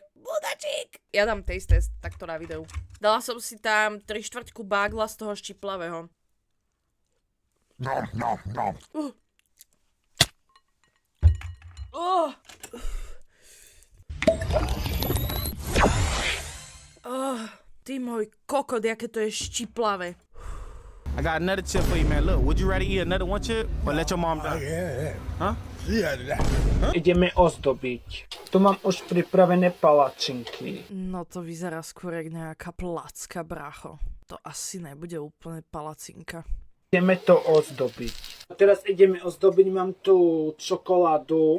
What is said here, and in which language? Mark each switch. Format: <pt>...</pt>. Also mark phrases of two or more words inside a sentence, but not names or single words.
<sk>Ja dám taste test takto na videu. Dala som si tam 3/4 bagla z toho štiplavého. Ty môj kokot, aké to je štiplavé.</sk> <en>I got another chip for you, man. Look, would you rather eat another one chip or let your mom die? Huh?</en> <sk>Ideme ozdobiť. Tu mám už pripravené palačinky. No to vyzerá skôr jak nejaká placka, brácho. To asi nebude úplne palacinka. Ideme to ozdobiť. Teraz ideme ozdobiť, mám tu čokoládu.</sk>